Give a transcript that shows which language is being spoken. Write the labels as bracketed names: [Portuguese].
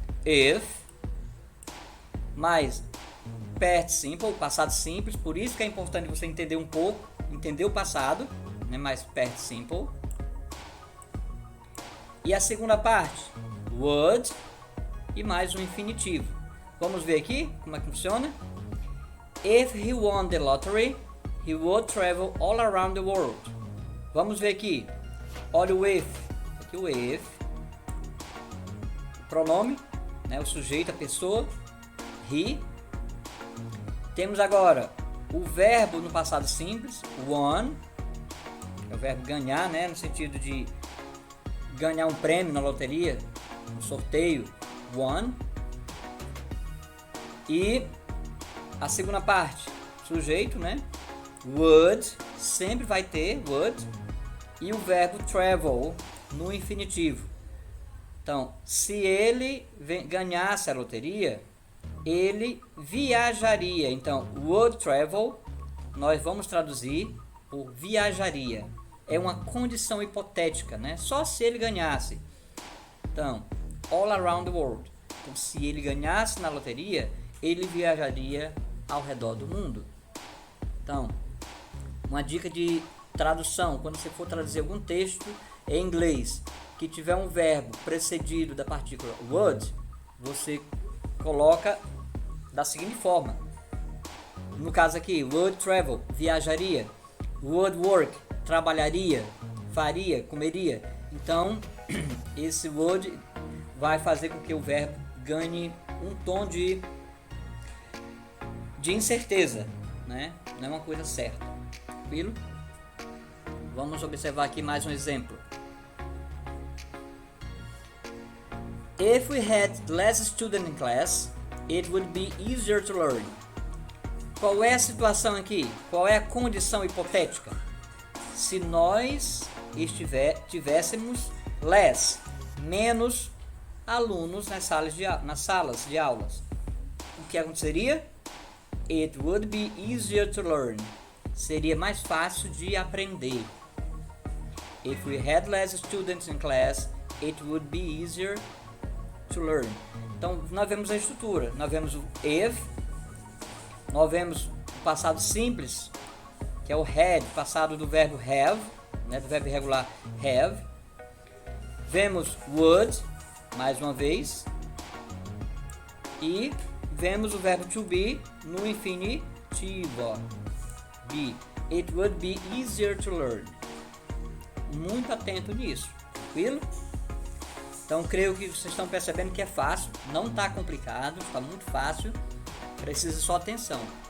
[Portuguese] If, mais past simple, passado simples, por isso que é importante você entender um pouco, entender o passado, né, mais past simple. E a segunda parte, would e mais um infinitivo. Vamos ver aqui como é que funciona. [English] If he won the lottery, he would travel all around the world. [Portuguese] Vamos ver aqui. Olha o if. Aqui o if. O pronome, né, o sujeito, a pessoa. He. Temos agora o verbo no passado simples, won. É o verbo ganhar, né, no sentido de ganhar um prêmio na loteria, um sorteio, won. E a segunda parte, sujeito, né? Would, sempre vai ter would. E o verbo travel no infinitivo. Então, se ele ganhasse a loteria, ele viajaria. Então, would travel, nós vamos traduzir por viajaria. É uma condição hipotética, né? Só se ele ganhasse. Então, [English] all around the world. [Portuguese] Então, se ele ganhasse na loteria, ele viajaria ao redor do mundo. Então, uma dica de tradução, quando você for traduzir algum texto em inglês que tiver um verbo precedido da partícula would, você coloca da seguinte forma. No caso aqui, would travel, viajaria. Would work, trabalharia, faria, comeria. Então, esse would vai fazer com que o verbo ganhe um tom de incerteza, né? Não é uma coisa certa. Tranquilo? Vamos observar aqui mais um exemplo. [English] If we had less students in class, it would be easier to learn. [Portuguese] Qual é a situação aqui? Qual é a condição hipotética? Se nós tivéssemos menos alunos nas salas de aulas, o que aconteceria? [English] It would be easier to learn. [Portuguese] Seria mais fácil de aprender. [English] If we had less students in class, it would be easier to learn. [Portuguese] Então, nós vemos a estrutura. Nós vemos o if, nós vemos o passado simples, que é o had, passado do verbo have, né, do verbo irregular have. Vemos would, mais uma vez. E vemos o verbo to be no infinitivo. Be. [English] It would be easier to learn. [Portuguese] Muito atento nisso, tranquilo? Então creio que vocês estão percebendo que é fácil, não está complicado, está muito fácil, precisa só atenção.